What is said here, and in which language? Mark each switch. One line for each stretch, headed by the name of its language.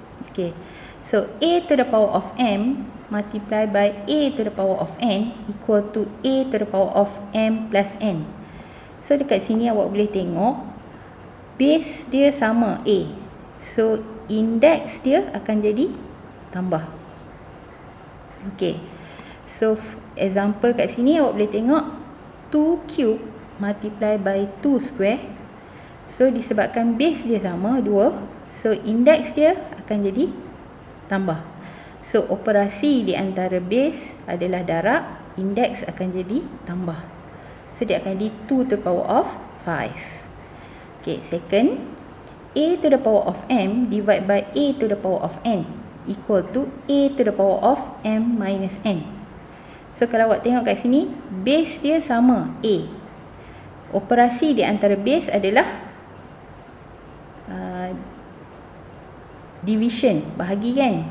English: Okay, so a to the power of m multiply by a to the power of n equal to a to the power of m plus n.
Malay: So dekat sini awak boleh tengok base dia sama a. So index dia akan jadi tambah.
English: Okay, so example
Malay: kat sini awak boleh tengok
English: 2 cube multiply by 2 square.
Malay: So disebabkan base dia sama 2, so index dia akan jadi tambah. So operasi di antara base adalah darab, index akan jadi tambah.
English: So
Malay: dia akan jadi
English: 2 to the power of 5. Okay, second, a to the power of m divided by a to the power of n equal to a to the power of m minus n.
Malay: So kalau awak tengok kat sini, base dia sama a. Operasi di antara base adalah division, bahagi kan.